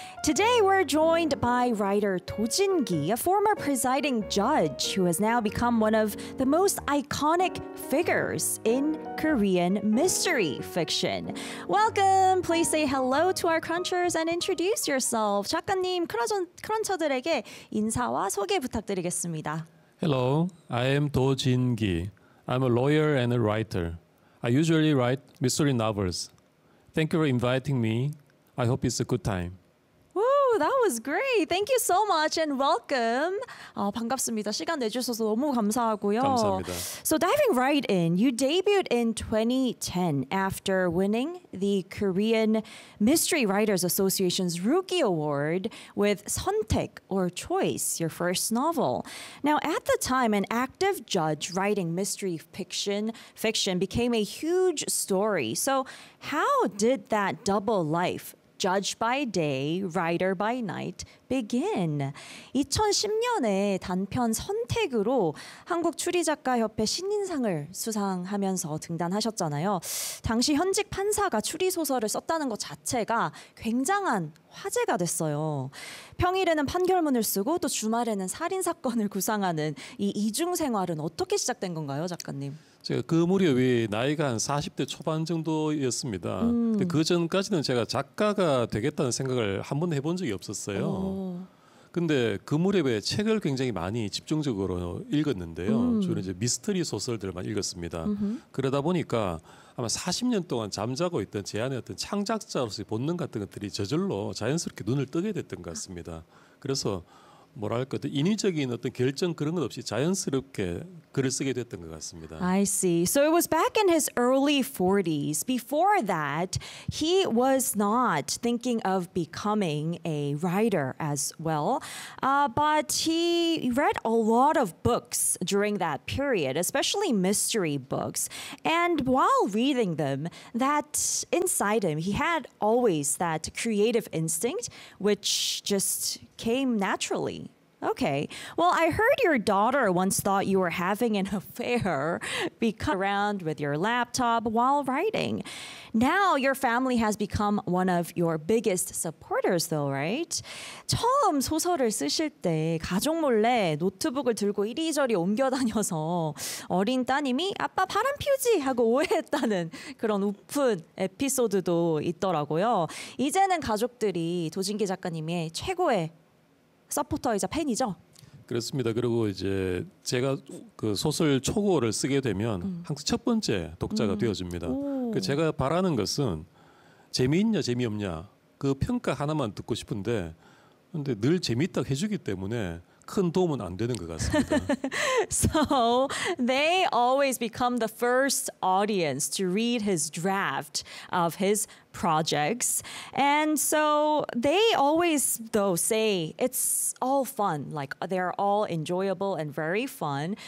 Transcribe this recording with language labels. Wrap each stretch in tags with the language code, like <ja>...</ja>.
<en>Today, we're joined by writer Do Jin-gi, a former presiding judge who has now become one of the most iconic figures in Korean mystery fiction. Welcome! Please say hello to our crunchers and introduce yourself.</en> <ko>작가님, 크런처들에게 인사와 소개 부탁드리겠습니다.</ko> <en>Hello, I am Do Jin-gi. I'm a lawyer and a writer. I usually write mystery novels. Thank you for inviting me. I hope it's a good time. Woo, that was great. Thank you so much and welcome.</en> <ko>반갑습니다. 시간 내주셔서 너무 감사하고요. 감사합니다.</ko> <en>So diving right in, you debuted in 2010 after winning the Korean Mystery Writers Association's Rookie Award with 선택, or Choice, your first novel. Now, at the time, an active judge writing mystery fiction became a huge story. So how did that double life, judge by day, writer by night, begin?</en> <ko>2010년에 단편 선택으로 한국 추리작가협회 신인상을 수상하면서 등단하셨잖아요. 당시 현직 판사가 추리소설을 썼다는 것 자체가 굉장한 화제가 됐어요. 평일에는 판결문을 쓰고 또 주말에는 살인사건을 구상하는 이 이중생활은 어떻게 시작된 건가요, 작가님? 제가 그 무렵이 나이가 한 40대 초반 정도였습니다. 근데 그 전까지는 제가 작가가 되겠다는 생각을 한 번도 해본 적이 없었어요. 근데 그 무렵에 책을 굉장히 많이 집중적으로 읽었는데요. 주로 이제 미스터리 소설들만 읽었습니다. 그러다 보니까 아마 40년 동안 잠자고 있던 제 안의 어떤 창작자로서의 본능 같은 것들이 저절로 자연스럽게 눈을 뜨게 됐던 것 같습니다. 그래서 뭐랄까, 인위적인 어떤 결정 그런 것 없이 자연스럽게 글을 쓰게 됐던 것 같습니다.</ko> <en>I see. So it was back in his early 40s. Before that, he was not thinking of becoming a writer as well. But he read a lot of books during that period, especially mystery books. And while reading them, that inside him, he had always that creative instinct, which just came naturally. Okay. Well, I heard your daughter once thought you were having an affair because around with your laptop while writing. Now your family has become one of your biggest supporters though, right?</en> <ko>처음 소설을 쓰실 때 가족 몰래 노트북을 들고 이리저리 옮겨 다녀서 어린 따님이 아빠 바람 피우지 하고 오해했다는 그런 우픈 에피소드도 있더라고요. 이제는 가족들이 도진기 작가님의 최고의 서포터이자 팬이죠? 그렇습니다. 그리고 이제 제가 그 소설 초고를 쓰게 되면 항상 첫 번째 독자가 되어줍니다. 그 제가 바라는 것은 재미있냐 재미없냐 그 평가 하나만 듣고 싶은데, 근데 늘 재미있다 해주기 때문에 큰 도움은 안 되는 것 같습니다.</ko> <en>So they always become the first audience to read his draft of his projects. And so they always though say it's all fun, like they're all enjoyable and very fun.</en>